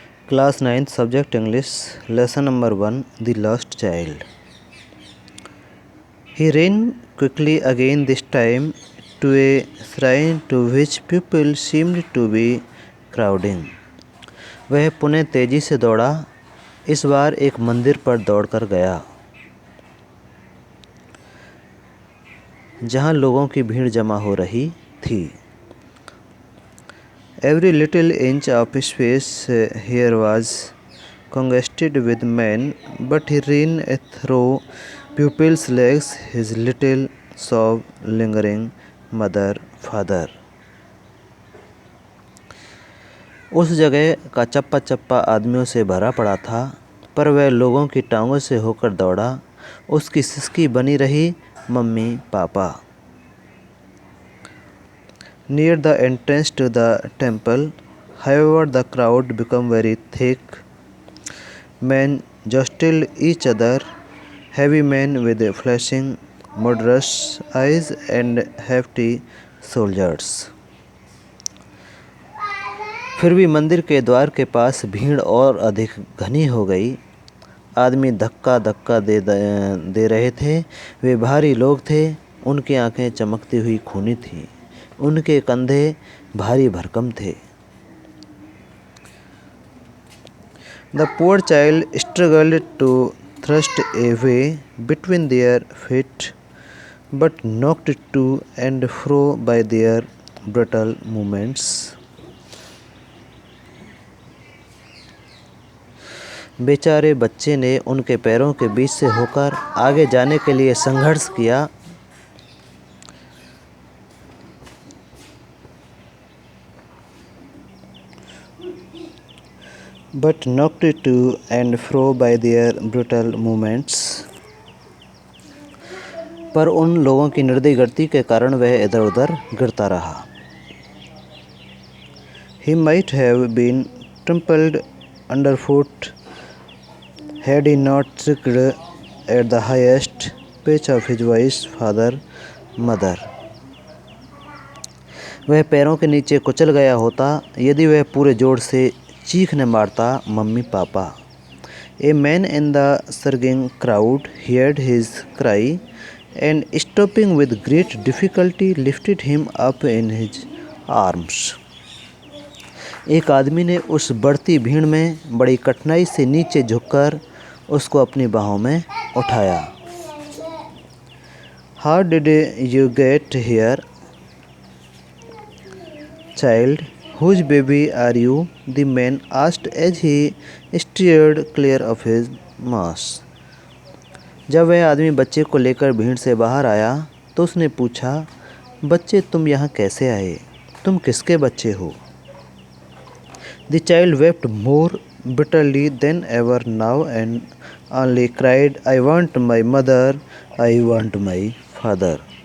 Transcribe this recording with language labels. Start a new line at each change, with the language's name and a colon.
English: Class 9th Subject English Lesson number 1 The Lost Child. He ran quickly again, this time to a shrine to which people seemed to be crowding.
Hindi: वह पुनः तेजी से दौड़ा, इस बार एक मंदिर पर दौड़कर गया जहाँ लोगों की भीड़ जमा हो रही थी.
English: Every little inch of space here was congested with men, but he ran through pupils' legs, his little sob lingering, mother, father.
Hindi: उस जगह का चप्पा चप्पा आदमियों से भरा पड़ा था, पर वह लोगों की टांगों से होकर दौड़ा. उसकी सिसकी बनी रही, मम्मी, पापा.
English: Near the entrance to the temple, however, the crowd became very thick. Men jostled each other, heavy men with flashing, murderous eyes and hefty shoulders.
Hindi: फिर भी मंदिर के द्वार के पास भीड़ और अधिक घनी हो गई. आदमी धक्का धक्का दे रहे थे. वे भारी लोग थे. उनकी आंखें चमकती हुई खूनी थीं. उनके कंधे भारी भरकम थे.
English: The poor child struggled to thrust a way between their feet, but knocked to and fro by their brutal movements.
Hindi: बेचारे बच्चे ने उनके पैरों के बीच से होकर आगे जाने के लिए संघर्ष किया.
English: But knocked to and fro by their brutal movements.
Hindi: पर उन लोगों की निर्दयी गति के कारण वह इधर उधर गिरता रहा.
English: He might have been trampled underfoot had he not shrieked at the highest pitch of his voice, father, mother.
Hindi: वह पैरों के नीचे कुचल गया होता यदि वह पूरे जोर से चीखने मारता, मम्मी, पापा.
English: A man in the surging crowd heard his cry and stopping with great difficulty lifted him up in his arms.
Hindi: एक आदमी ने उस बढ़ती भीड़ में बड़ी कठिनाई से नीचे झुककर उसको अपनी बाहों में उठाया.
English: How did you get here, child? Whose baby are you? The man asked as he steered clear of his mass.
Hindi: जब वह आदमी बच्चे को लेकर भीड़ से बाहर आया तो उसने पूछा, बच्चे तुम यहाँ कैसे आए? तुम किसके बच्चे हो?
English: The child wept more bitterly than ever now and only cried, I want my mother, I want my father.